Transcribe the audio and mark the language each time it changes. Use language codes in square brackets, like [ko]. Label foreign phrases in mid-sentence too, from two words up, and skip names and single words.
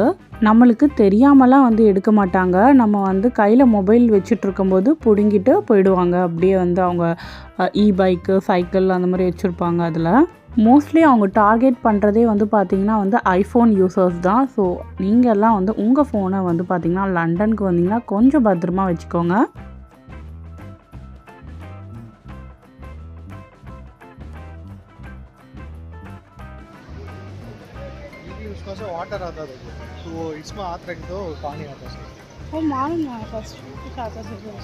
[ta] நம்மளுக்கு தெரியாமலாம் எடுக்க மாட்டாங்க. நம்ம கையில் மொபைல் வச்சுட்டு இருக்கும்போது பிடுங்கிட்டு போயிடுவாங்க. அப்படியே அவங்க பைக்கு சைக்கிள் அந்த மாதிரி வச்சுருப்பாங்க. அதில் மோஸ்ட்லி அவங்க டார்கெட் பண்ணுறதே பார்த்திங்கன்னா ஐஃபோன் யூசர்ஸ் தான். ஸோ நீங்கள்லாம் உங்கள் ஃபோனை பார்த்திங்கன்னா லண்டனுக்கு வந்தீங்கன்னா கொஞ்சம் பத்திரமா வச்சுக்கோங்க. [hi] वाटर आता था तो वो इसमें हाथ रख दो, पानी आता है वो मालूम है फर्स्ट आता है कुछ